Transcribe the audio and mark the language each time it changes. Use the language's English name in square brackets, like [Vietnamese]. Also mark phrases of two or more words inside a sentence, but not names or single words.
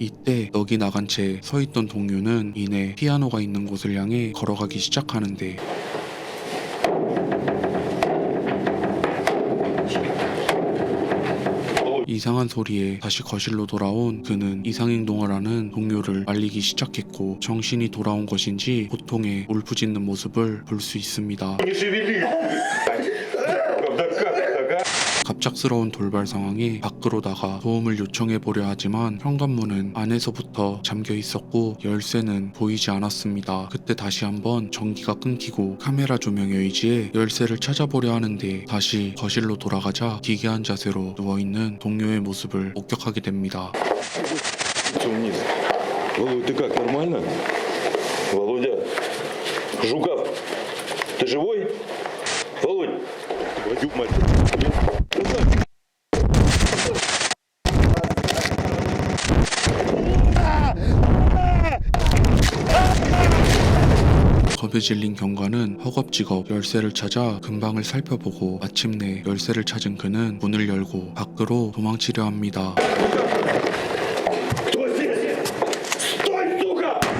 [Korean] 이때 넋이 나간 채 서 있던 동료는 이내 피아노가 있는 곳을 향해 걸어가기 시작하는데 이상한 소리에 다시 거실로 돌아온 그는 이상행동을 하는 동료를 말리기 시작했고 정신이 돌아온 것인지 고통에 울부짖는 모습을 볼 수 있습니다. [Russian] Не шевели! Да как? [Korean] 갑작스러운 돌발 상황에 밖으로 나가 도움을 요청해 보려 하지만 현관문은 안에서부터 잠겨 있었고 열쇠는 보이지 않았습니다. 그때 다시 한번 전기가 끊기고 카메라 조명에 의지해 열쇠를 찾아보려 하는데 다시 거실로 돌아가자 기괴한 자세로 누워있는 동료의 모습을 목격하게 됩니다. [Russian] Вниз. Володь, ты как, нормально? Володя, Жуков, ты живой? Володь, твою мать. [Korean] 겁에 질린 경관은 허겁지겁 열쇠를 찾아 근방을 살펴보고 마침내 열쇠를 찾은 그는 문을 열고 밖으로 도망치려 합니다. [Russian] Кто здесь? Стой, сука!